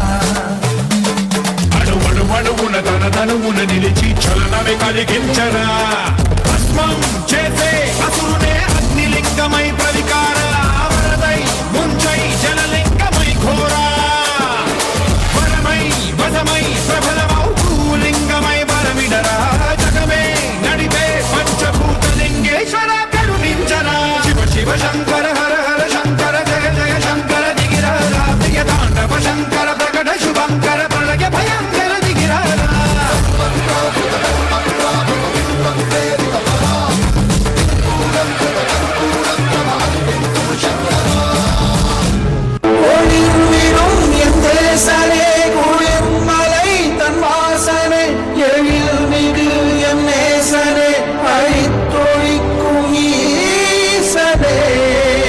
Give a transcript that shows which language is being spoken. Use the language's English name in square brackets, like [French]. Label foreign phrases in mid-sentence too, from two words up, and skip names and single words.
[Telugu] అణువణువున తన తనువున నిలిచి చలనమే కలిగించరా భస్మం చేసే అసురునే అగ్నిలింగమై ప్రవికార వరదై ముంచై జలలింగమై ఘోరా వరమై వదమై ప్రబలమౌ భూలింగమై బలమిడరా జగమే నడిపే పంచభూతలింగేశ్వర కరుణించరా. శివ శివ శంకర హర హర శంకర జయ జయ శంకర దిగిరారా ప్రియ తాండవ శంకర ప్రకట శుభంకర ప్రళయ భయంకర దిగిరారా. [Tamil] ஒளிர்விடும் என் தேசனே குளிர்மலை தன் வாசனை எழில் மிகு என் நேசனே அழித்தொழிக்கும் ஈசனே.